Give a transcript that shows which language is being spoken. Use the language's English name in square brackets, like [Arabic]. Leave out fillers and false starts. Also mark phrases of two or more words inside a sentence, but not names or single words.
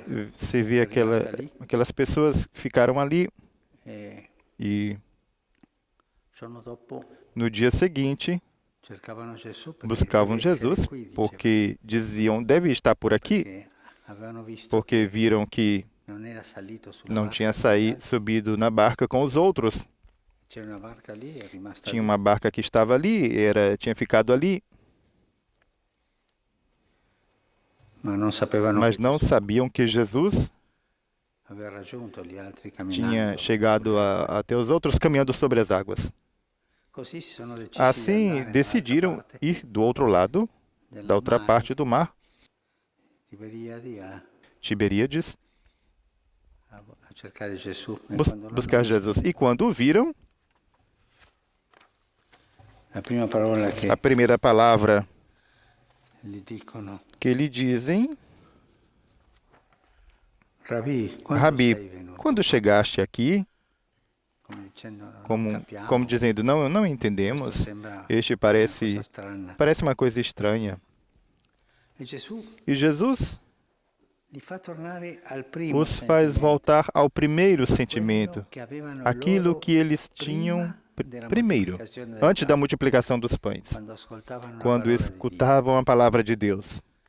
[Portuguese] Você vê aquelas pessoas que ficaram ali e [Italian] giorno dopo [Portuguese] no dia seguinte [Italian] cercavano Gesù perché [Portuguese] buscavam [Italian] deve essere [Portuguese] Jesus [Italian] qui, dicevano, [Portuguese] porque diziam, deve estar por aqui, [Italian] perché avevano visto [Portuguese] porque [Italian] che [Portuguese] viram que [Italian] non era salito sulla [Portuguese] não [Italian] barca [Portuguese] tinha [Italian] con gli altri. [Portuguese] subido na barca com os outros. [Italian] C'era una barca lì, è rimasta [Portuguese] Tinha [Italian] lì. [Portuguese] uma barca que estava ali, tinha ficado ali, [Italian] Ma non sapevano [Portuguese] mas [Italian] che [Portuguese] não [Italian] Gesù [Portuguese] sabiam que Jesus [Italian] aveva raggiunto gli altri [Portuguese] tinha [Italian] camminando. [Portuguese] chegado até os outros caminhando sobre as águas. [Italian] Così si sono decisi di [Portuguese] Assim, [Italian] andare [Portuguese] decidiram [Italian] dall'altra parte [Portuguese] ir do outro lado, [Italian] del [Portuguese] da outra [Italian] mare, [Portuguese] parte do mar, [Italian] Tiberiadi, a [Portuguese] Tiberíades, [Italian] cercare Gesù. E quando l'hanno [Portuguese] buscar [Italian] visto, [Portuguese] Jesus. E quando o viram, [Italian] la prima parola che [Portuguese] a primeira palavra [Italian] gli dicono, [Portuguese] que lhe dizem, Rabi, quando chegaste aqui, como dizendo, não entendemos, este parece uma coisa estranha. E Jesus os faz voltar ao primeiro sentimento, aquilo que eles tinham primeiro, antes da multiplicação dos pães, quando escutavam a palavra de Deus.